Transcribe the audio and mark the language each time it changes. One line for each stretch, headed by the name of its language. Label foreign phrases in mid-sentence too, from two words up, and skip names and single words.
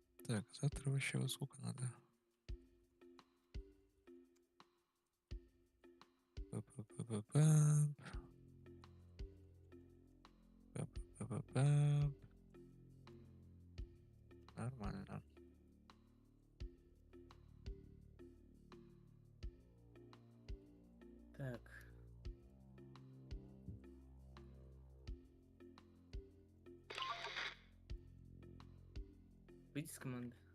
Russian: Так, завтра вообще вот сколько надо? Па-па-па-па-пам. Па-па-па-па-пам. Нормально. Так. Выйди с команды.